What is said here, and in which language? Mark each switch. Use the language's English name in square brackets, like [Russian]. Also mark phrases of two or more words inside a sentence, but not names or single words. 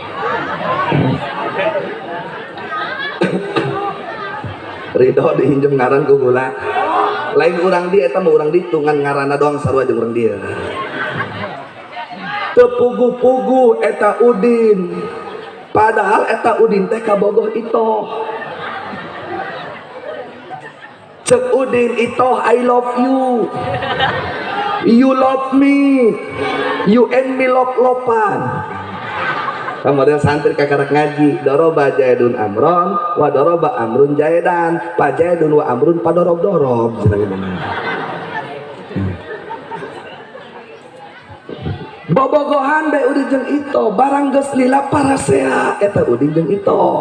[Sundanese] Ridho dihinjem ngaran ku gula lain urang dia eta mah urang ditungan ngaranna doang sarua jeung urang dia tepuguh-puguh eta Udin. Padahal eta Udin teh kabogoh Itoh. Cek Udin Itoh, [English] I love you. You love me. You and me love-lopan. [Sundanese] Kemudian santri kakarak ngaji, [Arabic] ضرب زيد عمرا، وضرب عمرو زيدا، فا زيد وعمرو فا ضرب ضرب. [Sundanese] Bobogohan bae Udin jeung Itoh, barang geus lila parasea eta Udin jeung Itoh.